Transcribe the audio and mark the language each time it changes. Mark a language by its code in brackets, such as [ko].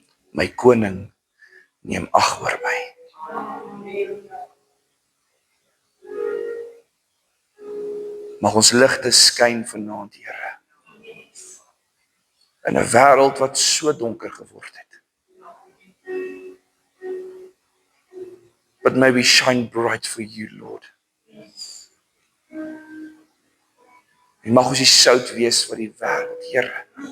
[af] My koning neem ag oor my. Mag ons ligte skyn vanaand, Here, in 'n wêreld wat so donker geword het. [en] But may we shine bright for you, Lord. [af] En mag ons die sout wees vir die wêreld, Here.